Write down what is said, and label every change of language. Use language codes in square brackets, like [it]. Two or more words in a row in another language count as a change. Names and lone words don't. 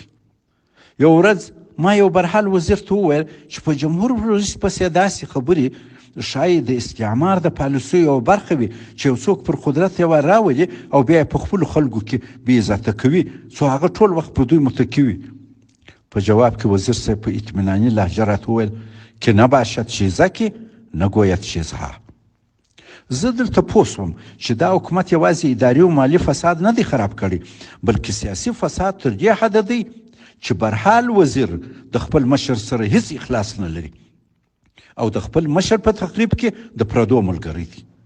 [ps] یو ورځ ما یو برحال وزیر ته وویل چې په جمهور رئیس پسې داسې خبرې ښایي د استعمار د پالیسیو یوه برخه وي چې یو څوک پر قدرت یې راولي او بیا یې په خپلو خلکو کې بې عزته کوي څو هغه ټول وخت پر دوی متکي وي. په جواب کې وزیر صاحب په اطمیناني لهجه راته وویل [fa] که نباشد چیزکی نگوید چیزها. [ps] زه دلته پوه شوم چې دا حکومت یوازې اداري او مالي فساد نه دی خراب کړی، بلکې سیاسي فساد تر دې حده دی چې برحال وزیر د خپل مشر سره هیڅ اخلاص نه لري او د خپل مشر په تقریب کې د پردو ملګری دی.